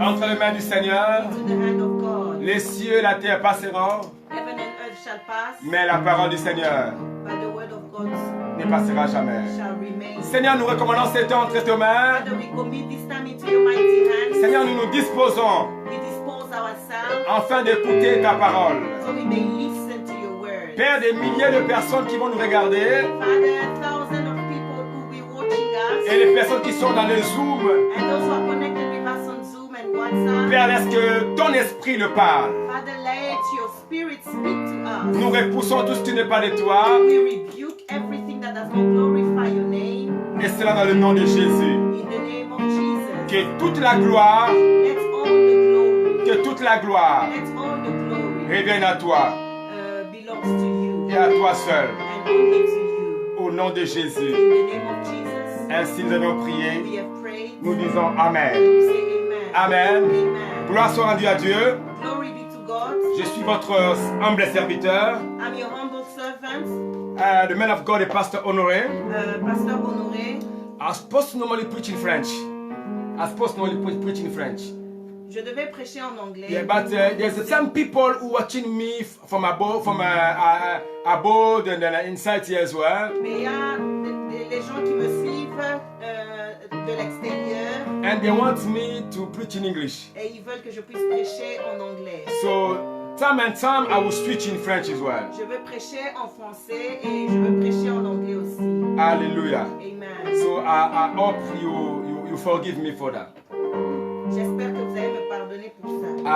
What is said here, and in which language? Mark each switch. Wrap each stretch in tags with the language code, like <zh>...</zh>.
<fr>entre les mains du Seigneur.</fr> <en>into the hand of God.</en> <fr>Les cieux et la terre passeront,</fr> <en>Heaven and earth shall pass,</en> <fr>mais la parole du Seigneur</fr> <en>but the word of God</en> <fr>ne passera jamais.</fr> <en>shall remain.</en> <fr>Seigneur, nous recommandons ces temps entre tes mains.</fr> <en>Father, we commit this time into your mighty hands.</en> <fr>Seigneur, nous nous disposons</fr> <en>We dispose ourselves</en> <fr>afin d'écouter ta parole.</fr> <en>so we may listen to your word.</en> <fr>Père, des milliers de personnes qui vont nous regarder</fr> <en>Father, thousands of people who will be watching us</en> <fr>et les personnes qui sont dans le Zoom.</fr> <en>and those who are connected with us on Zoom and WhatsApp.</en> <fr>Père, laisse que ton esprit le parle.</fr> <en>Father, let your spirit speak to us.</en> <fr>Nous repoussons tout ce qui n'est pas de toi.</fr> <en>We rebuke everything that does not glorify your name.</en> <fr>Et cela dans le nom de Jésus.</fr> <en>In the name of Jesus.</en> <fr>Que toute la gloire,</fr> <en>Let all the glory,</en> <fr>que toute la gloire</fr> <en>let all the glory</en> <fr>revienne à toi</fr> <en>belongs to you</en> <fr>et à toi seul.</fr> <en>and only to you.</en> <fr>Au nom de Jésus.</fr> <en>In the name of Jesus,</en> <fr>Ainsi nous avons prié.</fr> <en>we have prayed.</en> <fr>Nous disons Amen.</fr> <en>We say amen. Amen. Amen.</en> <fr>Gloire soit rendue à Dieu.</fr> <en>Glory be to God.</en> <fr>Je suis votre humble serviteur,</fr> <en>I'm your humble servant, the man of God, the Pastor Honoré. Pastor Honoré. I'm supposed to normally preach in French. I'm supposed to normally preach in French.</en> <fr>Je devais prêcher en anglais.</fr> <en>Yeah, but there's some people who watching me from above, above and inside here as well.</en> <fr>Mais il y a les gens qui me suivent de l'extérieur</fr> <en>And they want me to preach in English.</en> <fr>et ils veulent que je puisse prêcher en anglais.</fr> <en>So time and time I will switch in French as well.</en> <fr>Je veux prêcher en français et je veux prêcher en anglais aussi. Hallelujah. Amen.</fr> <en>So I hope you forgive me for that.</en> <fr>J'espère que vous allez me pardonner pour ça.</fr>